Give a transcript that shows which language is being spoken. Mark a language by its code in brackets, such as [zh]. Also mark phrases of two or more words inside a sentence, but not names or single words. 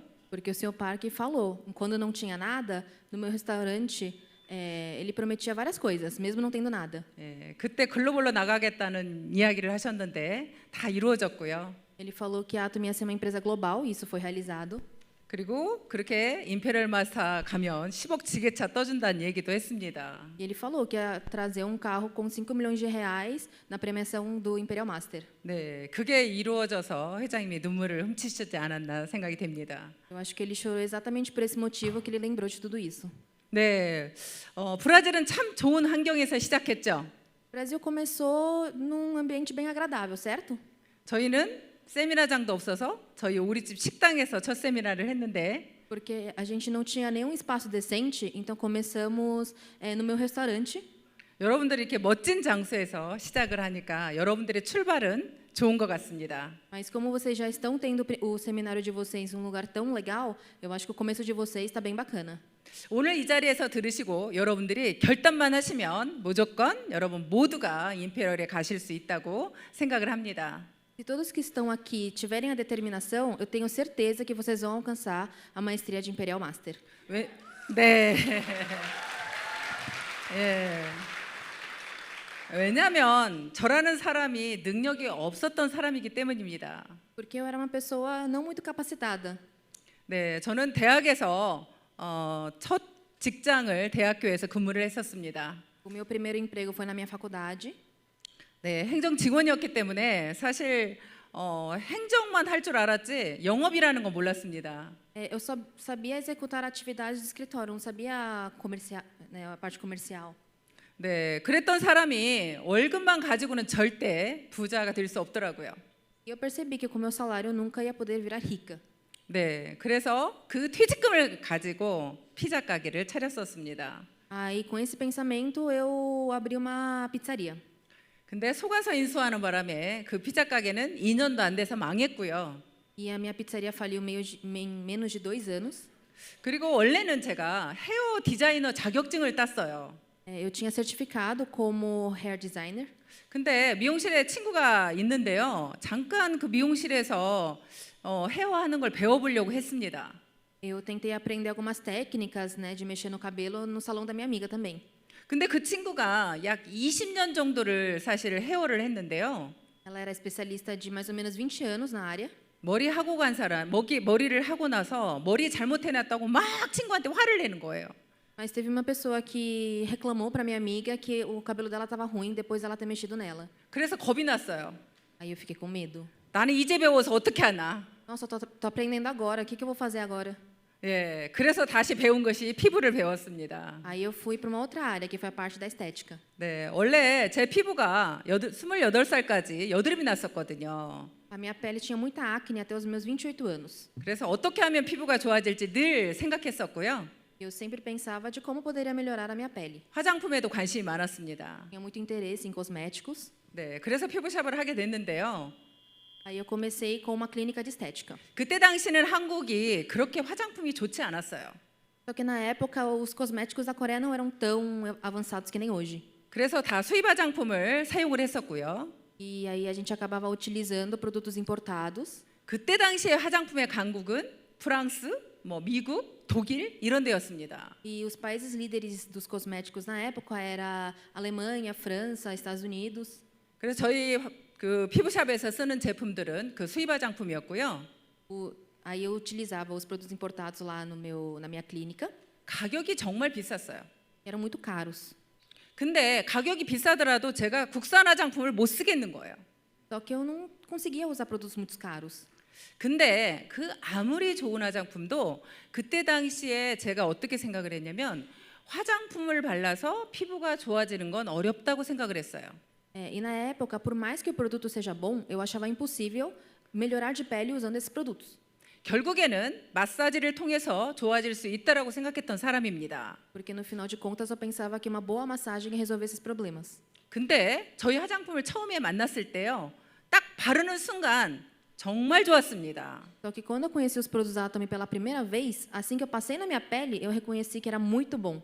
[pt] Porque o seu parque falou, quando não tinha nada, no meu restaurante, ele prometia várias coisas, mesmo não tendo nada. [ko] 그때 글로벌로 나가겠다는 이야기를 하셨는데 다 이루어졌고요. [pt] Ele falou que a Atomy ia ser uma empresa global, e isso foi realizado. [ko] 그리고 그렇게 임페리얼 마스터 가면 10억 지게차 떠준다는 얘기도 했습니다. [pt] E ele falou que ia trazer um carro com 5 milhões de reais na premiação do Imperial Master. [ko] 네, 그게 이루어져서 회장님이 눈물을 훔치시지 않았나 생각이 됩니다. [pt] Eu acho que ele chorou exatamente por esse motivo que ele lembrou de tudo isso. [ko] 네, 브라질은 참 좋은 환경에서 시작했죠. [pt] O Brasil começou num ambiente bem agradável, certo? [ko] 저희는 세미나장도 없어서 저희 오리집 식당에서 첫 세미나를 했는데 [pt] Porque a gente não tinha nenhum espaço decente, então começamos no meu restaurante. [ko] 여러분들이 이렇게 멋진 장소에서 시작을 하니까 여러분들의 출발은 좋은 것 같습니다. [pt] Mas como vocês já estão tendo o seminário de vocês em um lugar tão legal, eu acho que o começo de vocês está bem bacana. [ko] 오늘 이 자리에서 들으시고 여러분들이 결단만 하시면 무조건 여러분 모두가 임페리얼에 가실 수 있다고 생각을 합니다. [pt] Se todos que estão aqui tiverem a determinação, eu tenho certeza que vocês vão alcançar a maestria de Imperial Master. [ko] 네. 예. 왜냐하면 저라는 사람이 능력이 없었던 사람이기 때문입니다. [pt] Porque eu era uma pessoa não muito capacitada. [ko] 네, 저는 대학에서 첫 직장을 대학교에서 근무를 했었습니다. [pt] O meu primeiro emprego foi na minha faculdade. [ko] 네, 행정 직원이었기 때문에 사실 행정만 할 줄 알았지 영업이라는 건 몰랐습니다. [pt] Eu só sabia executar atividades de escritório, não sabia a parte comercial. [ko] 네, 그랬던 사람이 월급만 가지고는 절대 부자가 될 수 없더라고요. [pt] E eu percebi que com meu salário eu nunca ia poder virar rica. [ko] 네, 그래서 그 퇴직금을 가지고 피자 가게를 차렸었습니다. [pt] Aí com esse pensamento eu abri uma pizzaria. [ko] 근데 속아서 인수하는 바람에 그 피자 가게는 2년도 안 돼서 망했고요. [pt] E a minha pizzaria faliu em menos de 2 anos. [ko] 그리고 원래는 제가 헤어 디자이너 자격증을 땄어요. [pt] Eu tinha certificado como [en] hair designer. [ko] 근데 미용실에 친구가 있는데요. 잠깐 그 미용실에서 헤어하는 걸 배워보려고 했습니다. [pt] Eu tentei aprender algumas técnicas, de mexer no cabelo no salão da minha amiga também. [ko] 근데 그 친구가 약 20년 정도를 사실 헤어를 했는데요. [pt] Ela era especialista de mais ou menos 20 anos na área. [ko] 머리 하고 간 사람, 머리를 하고 나서 머리 잘못해놨다고 막 친구한테 화를 내는 거예요. [pt] Mas teve uma pessoa que reclamou para minha amiga que o cabelo dela estava ruim depois dela ter mexido nela. [ko] 그래서 겁이 났어요. [pt] Aí eu fiquei com medo. [ko] 나는 이제 배워서 어떻게 하나? [pt] Nossa, tô aprendendo agora. O que eu vou fazer agora? [ko] 예, 그래서 다시 배운 것이 피부를 배웠습니다. [pt] Aí eu fui para uma outra área, que foi a parte da estética. [ko] 네, 원래 제 피부가 28살까지 여드름이 났었거든요. [pt] A minha pele tinha muita acne até os meus 28 anos. [ko] 그래서 어떻게 하면 피부가 좋아질지 늘 생각했었고요. [pt] Eu sempre pensava de como poderia melhorar a minha pele. [ko] 화장품에도 관심이 많았습니다. [pt] Tinha muito interesse em cosméticos. [ko] 네, 그래서 피부샵을 하게 됐는데요. [pt] Aí eu comecei com uma clínica de estética. [ko] 그때 당시는 한국이 그렇게 화장품이 좋지 않았어요. [pt] Só que na época os cosméticos da Coreia não eram tão avançados que nem hoje. [ko] 그래서 다 수입 화장품을 사용을 했었고요. [pt] E aí a gente acabava utilizando produtos importados. [ko] 그때 당시에 화장품의 강국은 프랑스, 미국, 독일 이런 데였습니다. [pt] E os países líderes dos cosméticos na época era Alemanha, França, Estados Unidos. [ko] 그래서 저희 그 피부샵에서 쓰는 제품들은 그 수입 화장품이었고요. [pt] Aí eu utilizava os produtos importados lá na minha clínica. [ko] 가격이 정말 비쌌어요. [pt] Eram muito caros. [ko] 근데 가격이 비싸더라도 제가 국산 화장품을 못 쓰겠는 거예요. [pt] Só que eu não conseguia usar produtos muito caros. [ko] 근데 그 아무리 좋은 화장품도 그때 당시에 제가 어떻게 생각을 했냐면 화장품을 발라서 피부가 좋아지는 건 어렵다고 생각을 했어요. [pt] E na época, por mais que o produto seja bom, eu achava impossível melhorar de pele usando esses produtos. [ko] 결국에는 마사지를 통해서 좋아질 수 있다라고 생각했던 사람입니다. [pt] Porque no final de contas eu pensava que uma boa massagem ia resolver esses problemas. [ko] 근데 저희 화장품을 처음에 만났을 때요. 딱 바르는 순간 정말 좋았습니다. [pt] Só que quando eu conheci os produtos Atomy pela primeira vez, assim que eu passei na minha pele, eu reconheci que era muito bom.